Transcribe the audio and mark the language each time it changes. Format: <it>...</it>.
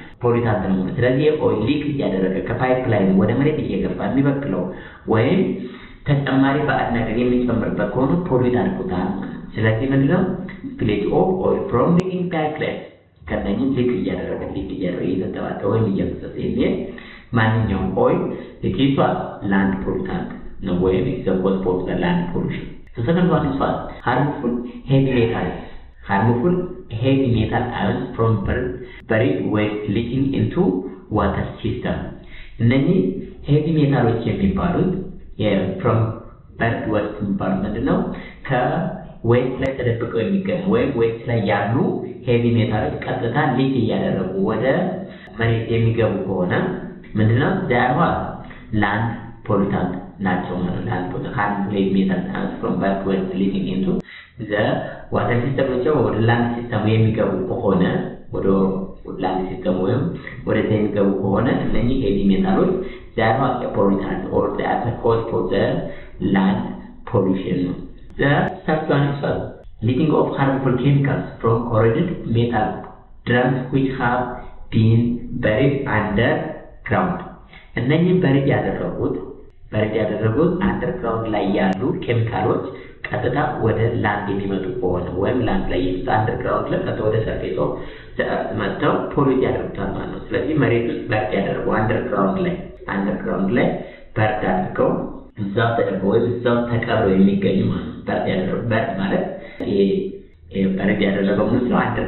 <am>ፖሊታንት ነው። ስለዚህ ኦይል ሊክ እያደረገ ከፓይፕላይን ወደ መሬት እየገባ የሚበክለው ወይም ተጨማሪ ባዕድ ነገር የሚጨምርበት ከሆነ ፖሊት አድርጎታል። ስለዚህ ምንድነው?</am> <en>spillage of oil from leaking pipelines</en> <am>ከነኚህ ሊክ እያደረገ እየተጠባጠበ ወይም እየፈሰሰ የሚሄድ ማንኛውም ኦይል ይዟል ላንድ ፖሊታንት ነው ወይም</am> <en>is a cause for the land pollution. The second one is what? Harmful heavy metals. Harmful heavy metal ions from buried waste leaching into water system.</en> <am>እነዚህ heavy metals የሚባሉት</am> <en>from buried waste</en> <am>የሚባሉት ምንድነው? ከዌስት ላይ ተደብቀው የሚገኙ ወይም ዌስት ላይ ያሉ heavy metals ቀጥታ ሊክ እያደረጉ ወደ መሬት የሚገቡ ከሆነ ምንድነው?</am> <en>they are land pollutant</en> <am>ናቸው ማለት ነው። ላንድ</am> <en>harmful heavy metals ions from buried waste leaching into the water system</en> <am>ወደ ላንድ ሲስተም የሚገቡ ከሆነ ወደ ላንድ ሲስተም ወይም ወደ የሚገቡ ከሆነ እነኚህ ሄቪ ሜታሎች</am> <en>they are not a pollutant or they are the cause for the land pollution. The third one is leaching of harmful chemicals from corroded metal drums which have been buried underground.</en> <am>እነኚህ በሪድ ያደረጉት አንደርግራውንድ ላይ ያሉ ኬሚካሎች ቀጥታ ወደ ላንድ የሚመጡ ከሆነ ወይም ላንድ ላይ አንደርግራውንድ ላይ ቀጥታ ወደ</am> <en>ሰርፌስ ኦፍ ዘ እርዝ</en> <am>መጥተው ፖሊት ያደርጉታል ማለት ነው። ስለዚህ መሬት ውስጥ በርድ ያደረጉ አንደርግራውንድ ላይ በርድ አድርገው እዛው ተደርገው ወይም እዛው ተቀብረው የሚገኙ ማለት ነው። በርድ ማለት ይሄ በርድ ያደረገው ምንድን ነው?</am>